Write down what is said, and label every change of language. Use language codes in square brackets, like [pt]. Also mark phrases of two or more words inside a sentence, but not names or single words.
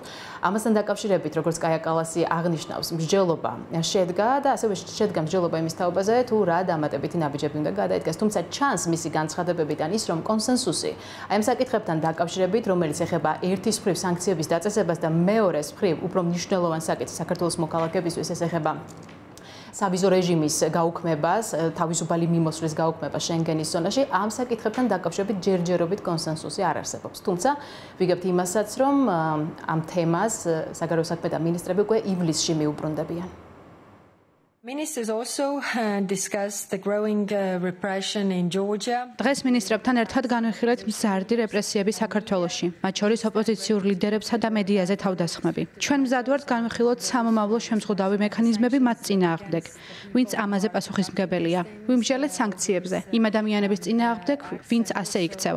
[ka] ამასთან დაკავშირებით, როგორც კაია კალასი აღნიშნავს, მსჯელობა შედგა და ასევე შედგა მსჯელობა იმის თაობაზე, თუ რა დამატებითი ნაბიჯები უნდა გადაიდგეს, თუმცა ჩანს მისი განცხადებებიდან ის, რომ კონსენსუსი აი ამ საკითხებთან დაკავშირებით, რომელიც ეხება ერთის მხრივ სანქციების დაწესებას და მეორეს მხრივ უფრო მნიშვნელოვან საკითხს საქართველოს მოქალაქეებისთვის, ეს ეხება სავიზო რეჟიმის გაუქმებას, თავისუფალი მიმოსვლის გაუქმებას შენგენის ზონაში, ამ საკითხებთან დაკავშირებით ჯერჯერობით კონსენსუსი არ არსებობს. თუმცა ვიგებთ იმასაც, რომ ამ თემას საგარეო საქმეთა მინისტრები უკვე ივლისში მიუბრუნდებიან. [en] Ministers also discussed the growing repression in Georgia. [ka] დღეს მინისტრებთან ერთად განვიხილეთ მზარდი რეპრესიები საქართველოში, მათ შორის ოპოზიციურ ლიდერებსა და მედიაზე თავდასხმები. ჩვენ მზად ვართ განვიხილოთ სამომავლო შემზღუდავი მექანიზმები მათ წინააღმდეგ, ვინც ამაზე პასუხისმგებელია. ვიმსჯელეთ სანქციებზე, იმ ადამიანების წინააღმდეგ, ვინც ასე იქცევა.